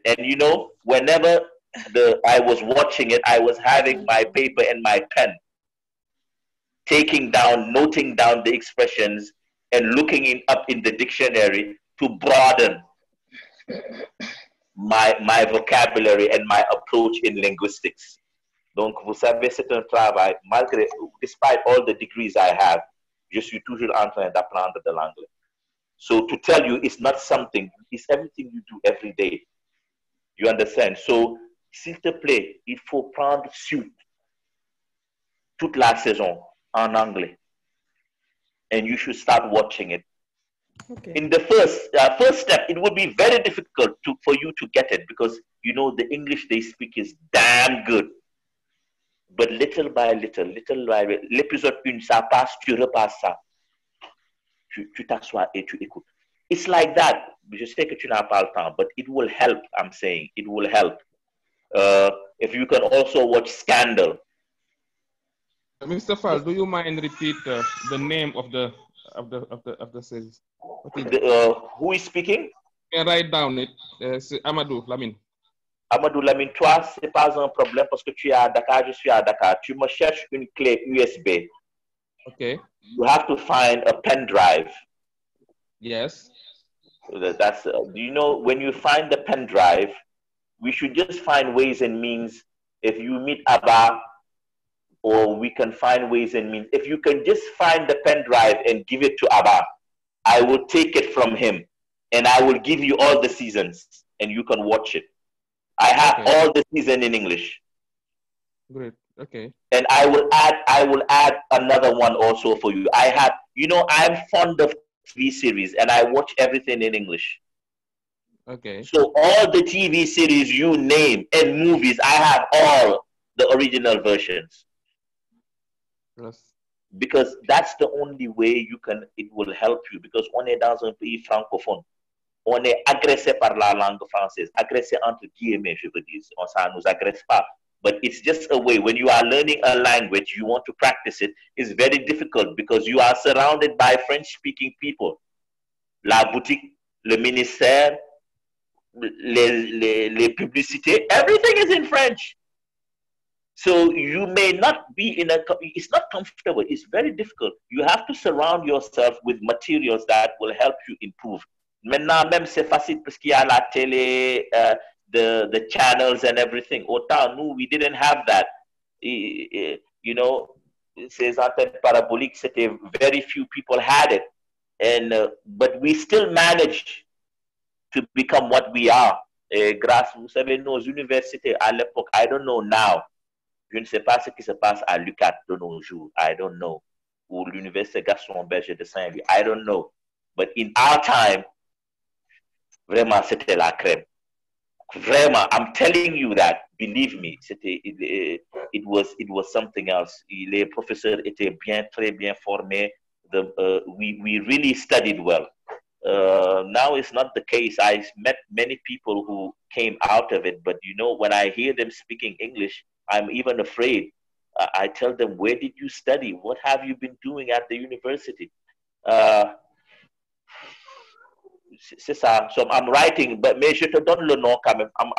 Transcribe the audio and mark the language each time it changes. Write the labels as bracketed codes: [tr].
[en] And whenever I was watching it, I was having my paper and my pen, noting down the expressions and looking up in the dictionary to broaden my vocabulary and my approach in linguistics. [fr] Donc, vous savez, c'est un travail, [en] despite all the degrees I have, [fr] je suis toujours en train d'apprendre de l'anglais. [en] So to tell you, it's not something, it's everything you do every day. You understand? [fr] So, s'il te plaît, il faut prendre Suit toute la saison en anglais. [en] And you should start watching it. Okay. In the first step, it would be very difficult for you to get it because, the English they speak is damn good. But little by little, [fr] l'épisode 1, ça passe, tu repasses ça. Tu t'assois et tu écoutes. [en] It's like that. [fr] Je sais que tu n'as pas le temps, [en] but it will help, I'm saying. It will help. If you can also watch Scandal. Mr. Fall, do you mind repeat the name of the series? Who is speaking? You can write down it. [fr] C'est Amadou Lamine. Amadou Lamine, toi, c'est pas un problème parce que tu es à Dakar, je suis à Dakar. Tu me cherches une clé USB. [en] Okay. You have to find a pen drive. Yes. That's when you find the pen drive, we should just find ways and means. If you meet Abba, or we can find ways and means. If you can just find the pen drive and give it to Abba, I will take it from him, and I will give you all the seasons, and you can watch it. I have all the season in English. Great. Okay. And I will add another one also for you. I'm fond of TV series, and I watch everything in English. Okay. So all the TV series you name and movies, I have all the original versions. Yes. Because that's the only way it will help you. Because [fr] on est dans un pays francophone, on est agressé par la langue française. Agressé entre guillemets, je veux dire. Ça ne nous agresse pas. [en] But it's just a way. When you are learning a language, you want to practice it. It's very difficult because you are surrounded by French-speaking people. [fr] La boutique, le ministère, les publicités, [en] everything is in French. So you may not be in a, it's not comfortable. It's very difficult. You have to surround yourself with materials that will help you improve. [fr] Maintenant, même c'est facile parce qu'il y a la télé, [en] the channels and everything. Autant, nous, we didn't have that. You know, [fr] ces antennes paraboliques, c'était [en] very few people had it. And, but we still managed to become what we are. [fr] Et grâce, vous savez, nos universités à l'époque, [en] I don't know now. [fr] Je ne sais pas ce qui se passe à l'UQAT de nos jours. [en] I don't know. [fr] Ou l'Université Gaston Berger de Saint-Louis. [en] I don't know. But in our time, [fr] vraiment, c'était la crème. [en] Vraiment, I'm telling you that. Believe me, it was something else. [fr] Les professeurs étaient très bien formés. [en] We really studied well. Now it's not the case. I met many people who came out of it, but you know, when I hear them speaking English, I'm even afraid. I tell them, where did you study? What have you been doing at the university? [fr] C'est ça. [en] So I'm writing, [fr] mais je te donne le nom quand même.